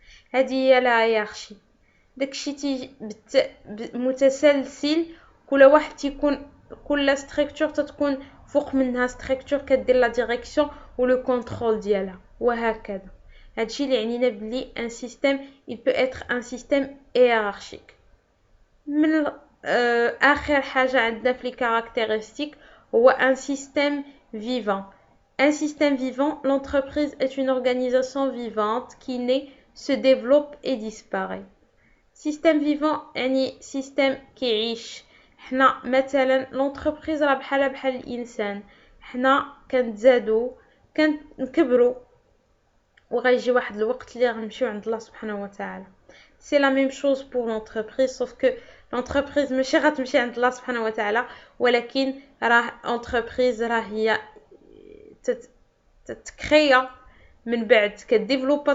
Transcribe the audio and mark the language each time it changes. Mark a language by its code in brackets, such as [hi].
[ar] هذه هي لا هيرارشي. داكشي تيجي متسلسل، كل واحد تيكون كل ستركتور تتكون فوق منها ستركتور كدير لا ديريكسيون و لو كونترول ديالها وهكذا. هادشي اللي عنينا بلي ان سيستيم [fr] il peut être un système hiérarchique. [ar] من اخر حاجه عندنا في لي كارactéristiques هو [fr] un système vivant. Un système vivant, l'entreprise est une organisation vivante qui naît, se développe et disparaît. Système vivant [ar] يعني [fr] système كيعيش. [ar] حنا مثلا l'entreprise راه بحال الانسان، حنا كنتزادو كنكبروا وغيجي واحد الوقت اللي غنمشيو عند الله سبحانه وتعالى. [fr] C'est la même chose pour l'entreprise, sauf que l'entreprise [ar] ماشي غتمشي عند الله سبحانه وتعالى، ولكن راه entreprise راه هي تتكريا من بعد كديفلوبا.